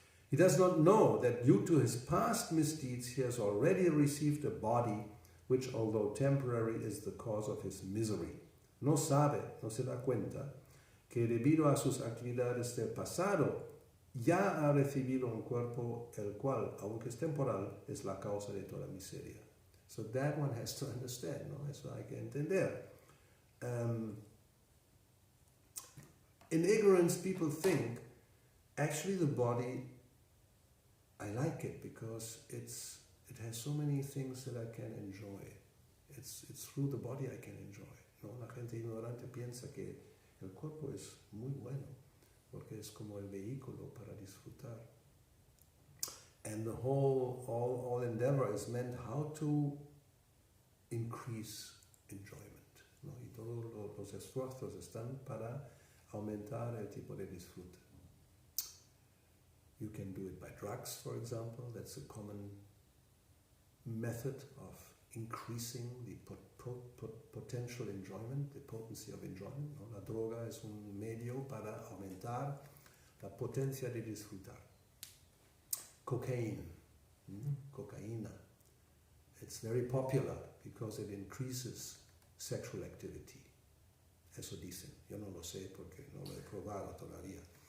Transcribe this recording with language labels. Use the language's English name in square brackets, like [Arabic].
[English] He does not know that due to his past misdeeds he has already received a body which, although temporary, is the cause of his misery. [Spanish] No sabe, no se da cuenta, que debido a sus actividades del pasado ya ha recibido un cuerpo el cual, aunque es temporal, es la causa de toda miseria. [English] So that one has to understand, ¿no? [Spanish] Eso hay que entender. [English] In ignorance, people think, actually the body, I like it because it has so many things that I can enjoy. It's through the body I can enjoy, ¿no? [Spanish] La gente ignorante piensa que el cuerpo es muy bueno porque es como el vehículo para disfrutar. [English] And the all endeavor is meant how to increase enjoyment, ¿no? [Spanish] Y todos los esfuerzos están para aumentar el tipo de disfrute. [English] You can do it by drugs, for example. That's a common method of increasing the potential enjoyment, the potency of enjoyment, ¿no? [Spanish] La droga es un medio para aumentar la potencia de disfrutar. [English] Cocaine, cocaína. It's very popular because it increases sexual activity. [Spanish] Eso dicen. Yo no lo sé porque no lo he probado todavía.